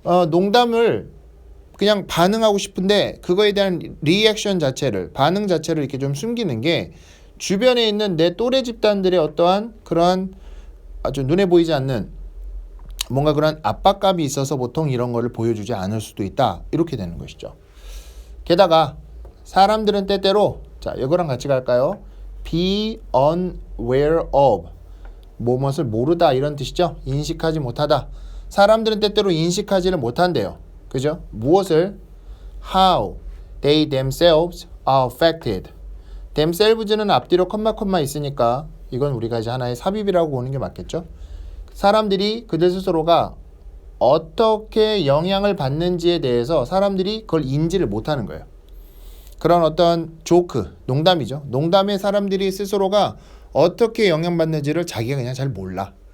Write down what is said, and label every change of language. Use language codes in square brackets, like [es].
[ko] 농담을 그냥 반응하고 싶은데 그거에 대한 리액션 자체를, 반응 자체를 이렇게 좀 숨기는 게 주변에 있는 내 또래 집단들의 어떠한 그러한 아주 눈에 보이지 않는 뭔가 그런 압박감이 있어서 보통 이런 거를 보여주지 않을 수도 있다, 이렇게 되는 것이죠. 게다가 사람들은 때때로, 자, 이거랑 같이 갈까요? [en] be unaware of, [ko] 무엇을 모르다, 이런 뜻이죠. 인식하지 못하다. 사람들은 때때로 인식하지를 못한대요. 그죠? 무엇을? [en] How they themselves are affected. [ko] themselves는 앞뒤로 컴마 있으니까 이건 우리가 이제 하나의 삽입이라고 보는 게 맞겠죠? 사람들이 그들 스스로가 어떻게 영향을 받는지에 대해서 사람들이 그걸 인지를 못하는 거예요. 그런 어떤 조크, 농담이죠. 농담에 사람들이 스스로가 어떻게 영향받는지를 자기가 그냥 잘 몰라.